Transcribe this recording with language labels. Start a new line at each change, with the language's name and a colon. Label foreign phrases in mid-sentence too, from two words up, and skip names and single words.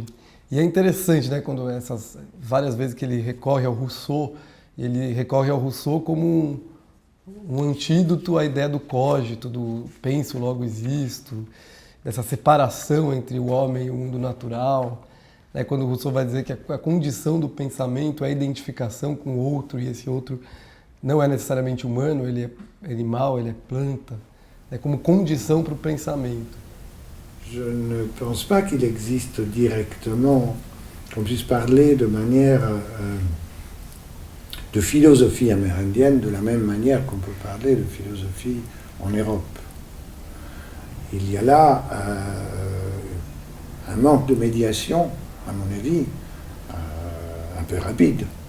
Portuguese: E é interessante, né, quando essas várias vezes que ele recorre ao Rousseau como um antídoto à ideia do cogito, do penso logo existo, dessa separação entre o homem e o mundo natural, né, quando o Rousseau vai dizer que a condição do pensamento é a identificação com o outro, e esse outro não é necessariamente humano, ele é animal, ele é planta, é como condição para o pensamento.
French: Je ne pense pas qu'il existe directement, qu'on puisse parler de manière de philosophie amérindienne de la même manière qu'on peut parler de philosophie en Europe. Il y a là un manque de médiation, à mon avis, un peu rapide.